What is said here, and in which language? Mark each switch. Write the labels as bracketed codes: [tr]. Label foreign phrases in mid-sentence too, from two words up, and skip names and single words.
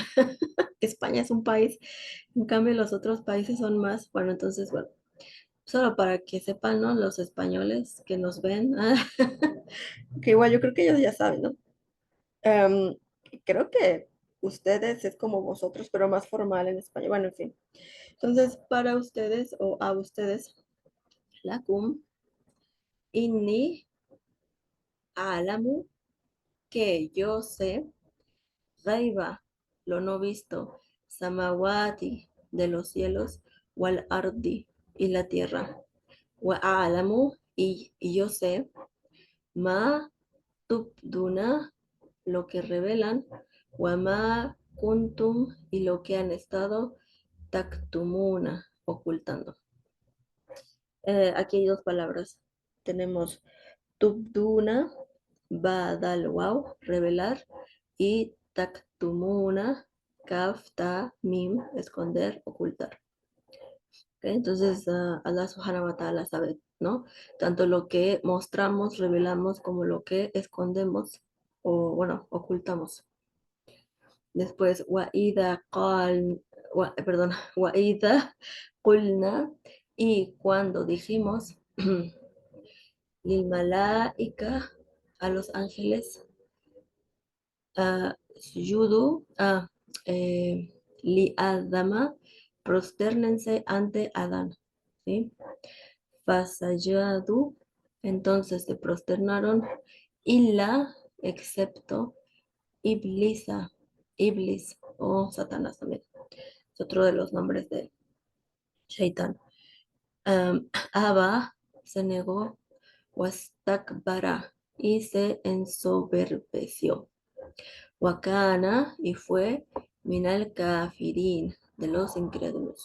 [es] España es un país, en cambio los otros países son más, bueno, entonces, bueno, solo para que sepan, ¿no? Los españoles que nos ven, que igual yo creo que ellos ya saben, ¿no? Em, Creo que ustedes es como vosotros, pero más formal en español. Bueno, en fin. Entonces, para ustedes o a ustedes, [ar] لكم، إني، أعلم, [es] que yo sé, gaiba, lo no visto, samawati, de los cielos, [ar] والأرض, [es] y la tierra, [ar] وأعلم, [es] y yo sé, [ar] ما تبدون, [es] lo que revelan, [ar] وما كنتم, [es] y lo que han estado taktumuna, ocultando. Aquí hay dos palabras. Tenemos tubduna, badal wow, revelar, y taktumuna, kaf, ta, mim, esconder, ocultar. ¿Ok? Entonces, Allah [ar] سبحانه وتعالى [es] sabe, ¿no? Tanto lo que mostramos, revelamos, como lo que escondemos o, bueno, ocultamos. Después, perdón, [ar] وإذ قلنا, [es] y cuando dijimos, [ar] للملائكة, [es] a los ángeles, [ar] اسجدوا، لآدم, [es] prostérnense ante Adán, ¿sí? Fasayadu, entonces se prosternaron, illa, excepto, Iblisa, Iblis o Satanás también. Es otro de los nombres de Shaitán. Abba se negó, Wastakbara, y se ensoberbeció. Wakana, y fue, [ar] من الكافرين, [es] de los incrédulos.